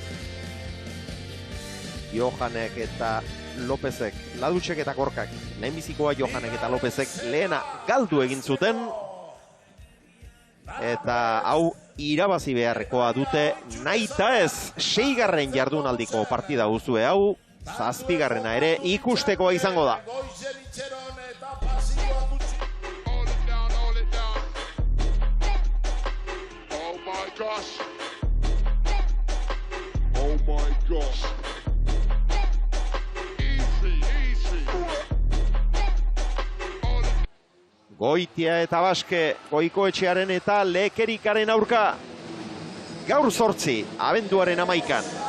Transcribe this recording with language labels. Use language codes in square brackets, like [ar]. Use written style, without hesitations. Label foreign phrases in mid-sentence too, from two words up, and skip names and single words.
[eu] Johanek eta Lopezek, Ladutxek eta Gorkak, lehenbizikoa Johanek eta Lopezek lehena galdu egin zuten. Eta hau irabazi beharrekoa dute, nahita ez 6. jardunaldiko partida guztue hau, 7. ere ikustekoa izango da. [en] Oh my gosh. [eu] Goitia eta Baske, Goikoetxearen eta Lekerikaren aurka. Gaur 8, abenduaren 11an.